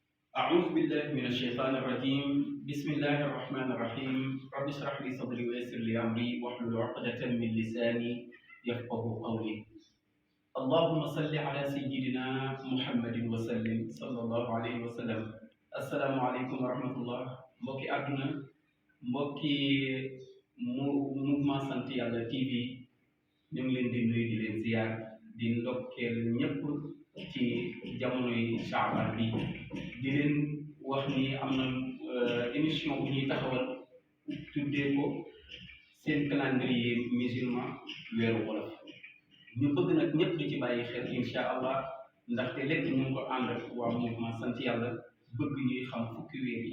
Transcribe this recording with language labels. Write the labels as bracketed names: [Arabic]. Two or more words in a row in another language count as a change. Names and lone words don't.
[Arabic] أعوذ بالله من الشيطان الرجيم بسم الله الرحمن الرحيم رب اشرح لي صدري ويسر لي أمري واحلل عقدة من لساني يفقه قولي اللهم صل على سيدنا محمد وسلم صلى الله عليه وسلم السلام عليكم ورحمة الله [Wolof] mbokki àdduna mbokki mouvement sant yàlla TV ñu ngi leen di nuyu di leen ziar di ndokkeel ñëpp ci jamonoy Shaaban bi di leen wax ni am na émission bu ñuy taxawal tuddee ko seen [French] calendrier musulman [Wolof] weeru wolof ñu bëgg nag ñëpp di ci bàyyi xel [Arabic] إن شاء الله [Wolof] ndaxte lépp ñu ngi ko ànd ak waa mouvement sant yàlla bëgg ñuy xam fukki weer yi